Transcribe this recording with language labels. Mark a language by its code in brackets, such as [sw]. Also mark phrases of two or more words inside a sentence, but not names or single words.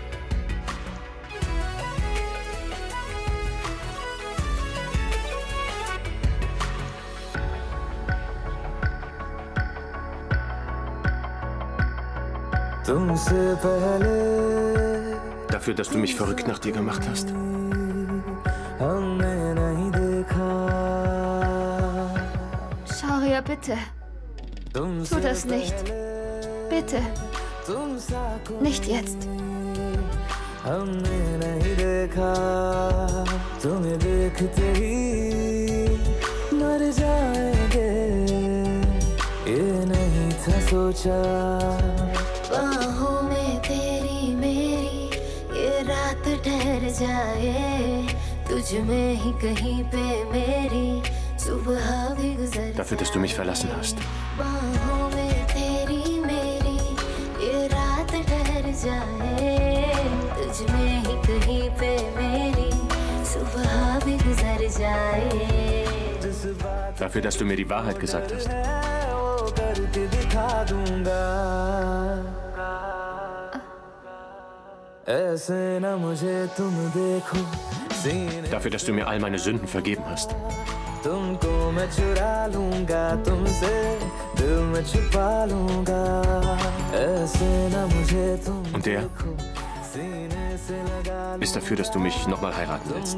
[hi] तुमसे पहले [de] Dafür, dass du mich verrückt nach dir gemacht hast? [hi] हमने नहीं देखा। [de] Shaurya, bitte. Tu das nicht. Bitte. Nicht jetzt. [hi] हमने नहीं देखा, तुम्हें देखते ही मर जाएंगे, ये नहीं था सोचा। बाहों में तेरी मेरी ये रात ठहर जाए, तुझ में ही कहीं पे मेरी सुबह भी गुजर [de] Dafür, dass du mich verlassen hast. [hi] बाहों में तेरी मेरी ये रात ठहर जाए, तुझ में ही कहीं पे मेरी सुबह भी गुजर जाए। [de] Dafür, dass du mir die Wahrheit gesagt hast. [hi] वो करके दिखा दूंगा। ऐसे ना मुझे तुम देखो, सीने [de] Dafür, dass du mir all meine Sünden vergeben hast. [hi] तुमको मैं चुरा लूंगा, तुमसे दिल में छुपा लूंगा। ऐसे ना मुझे तुम [de] Und der [hi] देखो, सीने से लगा [de] ist dafür, dass du mich nochmal heiraten willst.